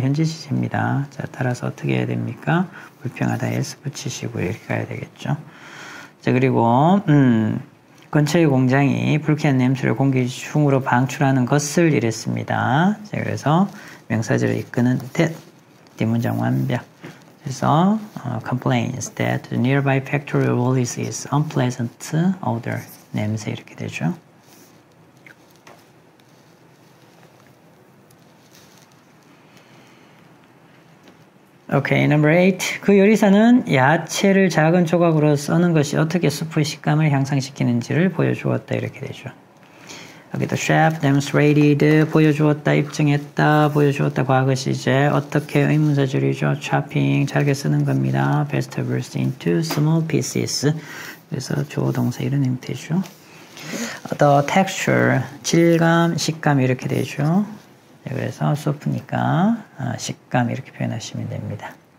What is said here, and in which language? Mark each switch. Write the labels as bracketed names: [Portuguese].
[Korean] 현재 시제입니다. 자, 따라서 어떻게 해야 됩니까? 불평하다 S 붙이시고 이렇게 가야 되겠죠. 자, 그리고 근처의 공장이 불쾌한 냄새를 공기 중으로 방출하는 것을 이랬습니다. 자, 그래서 명사절을 이끄는 that 뒷문장 완벽. [English] 그래서 complains that the nearby factory releases unpleasant odor. [Korean] 냄새 이렇게 되죠. [English] Okay, number 8. [Korean] 그 요리사는 야채를 작은 조각으로 써는 것이 어떻게 수프의 식감을 향상시키는지를 보여주었다. 이렇게 되죠. 여기 [English] the chef demonstrated [Korean] 보여주었다, 입증했다, 보여주었다 과거 시제 어떻게 의문사 줄이죠. chopping 잘게 쓰는 겁니다. [English] vegetables into small pieces. [Korean] 그래서 조동사 이런 형태죠. the texture 질감, 식감 이렇게 되죠. 그래서 소프니까 식감 이렇게 표현하시면 됩니다.